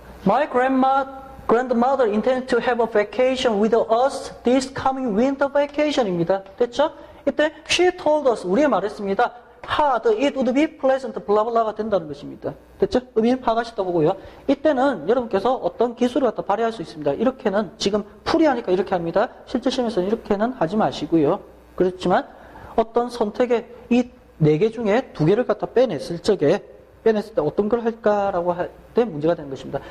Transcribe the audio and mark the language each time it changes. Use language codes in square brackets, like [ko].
[en] My grandmother intends to have a vacation with us this coming winter vacation입니다. [ko] 됐죠? [en] 이때 she told us, [ko] 우리가 말했습니다. [en] it would be pleasant, [ko] 블라블라가 된다는 것입니다. 됐죠? 의미는 파악하셨다 보고요. 이때는 여러분께서 어떤 기술을 갖다 발휘할 수 있습니다. 이렇게는 지금 풀이하니까 이렇게 합니다. 실제 시험에서는 이렇게는 하지 마시고요. 그렇지만 어떤 선택의 이 4개 중에 2개를 갖다 빼냈을 때 어떤 걸 할까라고 할 때 문제가 되는 것입니다.